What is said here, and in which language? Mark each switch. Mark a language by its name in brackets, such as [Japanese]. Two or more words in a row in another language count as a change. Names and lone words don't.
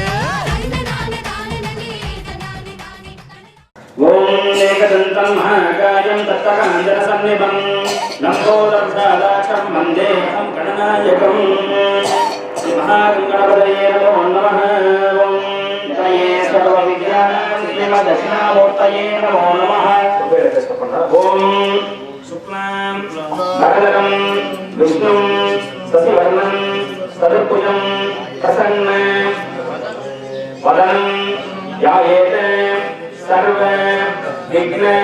[Sanskrit] தன்ன நான தான நன்னே தன்னானே தானே ॐ एकदन्तं महाकायं तप्तकाञ्चन सन्निभं लम्बोदरविशालाक्षं वन्देऽहं गणनायकं श्री महागणपतये दक्षिणामूर्तये नमो नमः ओम शुक्लां वरदं विष्णुं शशिवर्णं चतुर्भुजं प्रसन्नं वदनं ध्यायेत् सर्व विघ्न